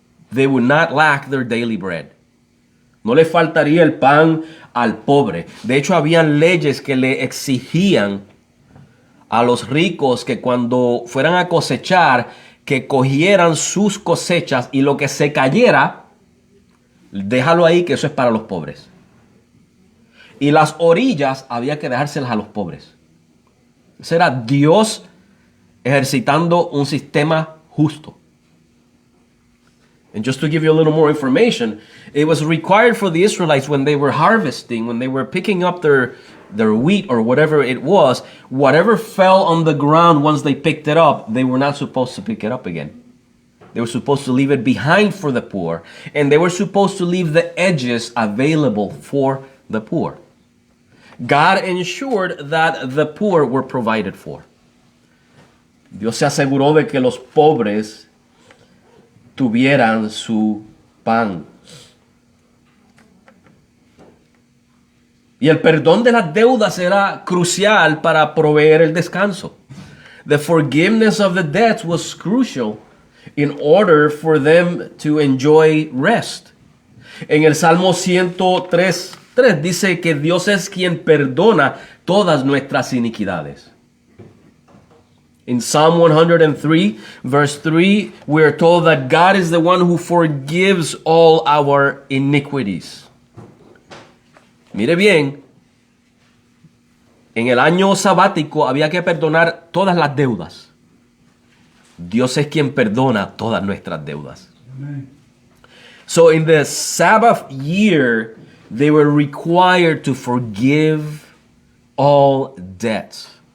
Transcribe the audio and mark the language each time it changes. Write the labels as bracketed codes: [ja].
[en] They would not lack their daily bread. [es] No le faltaría el pan al pobre. De hecho, habían leyes que le exigían a los ricos que cuando fueran a cosechar, que cogieran sus cosechas y lo que se cayera, déjalo ahí, que eso es para los pobres. Y las orillas había que dejárselas a los pobres. Ese era Dios ejercitando un sistema justo. [en] And just to give you a little more information, it was required for the Israelites when they were harvesting, when they were picking up their wheat or whatever it was, whatever fell on the ground once they picked it up, they were not supposed to pick it up again. They were supposed to leave it behind for the poor, and they were supposed to leave the edges available for the poor. God ensured that the poor were provided for. [es] Dios se aseguró de que los pobres tuvieran su pan. Y el perdón de las deudas era crucial para proveer el descanso. [en] The forgiveness of the debts was crucial in order for them to enjoy rest. [es] En el Salmo 103:3 dice que Dios es quien perdona todas nuestras iniquidades. [en] In Psalm 103, verse 3, we are told that God is the one who forgives all our iniquities. [es] Mire bien, en el año sabático había que perdonar todas las deudas. Dios es quien perdona todas nuestras deudas. Amen. [en] So in the Sabbath year, they were required to forgive all debts.